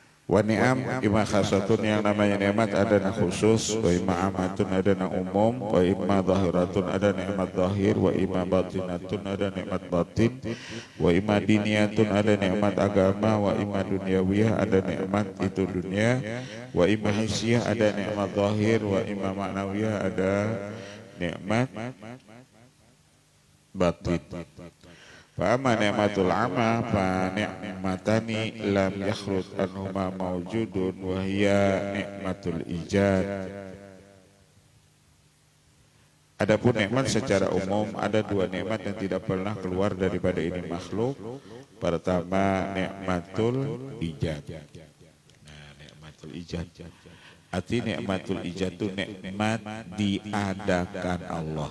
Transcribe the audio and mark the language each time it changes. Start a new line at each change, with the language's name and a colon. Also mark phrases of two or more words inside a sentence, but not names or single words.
Arabic: ونعم إما خاصة
Indonesian: yang namanya nikmat ada na khusus,
Arabic: وإما عامة
Indonesian: ada na umum,
Arabic: وإما ظاهرة
Indonesian: ada nikmat zahir,
Arabic: وإما باطنة
Indonesian: ada nikmat batin,
Arabic: وإما دينية
Indonesian: ada nikmat agama,
Arabic: وإما دنيوية
Indonesian: ada nikmat itu dunia,
Arabic: وإما حسية
Indonesian: ada nikmat zahir,
Arabic: وإما معنوية
Indonesian: ada nikmat batin.
Arabic: فأما نعمة العامة فنعمتان لم يخرج عنهما موجود وهي نعمة الإيجاد.
Indonesian: Adapun nikmat secara umum ada dua nikmat yang tidak pernah keluar daripada ini makhluk. Pertama
Arabic: نعمة الإيجاد.
Indonesian: Nah,
Arabic: نعمة الإيجاد.
Indonesian: Arti
Arabic: نعمة الإيجاد
Indonesian: itu nikmat diadakan Allah.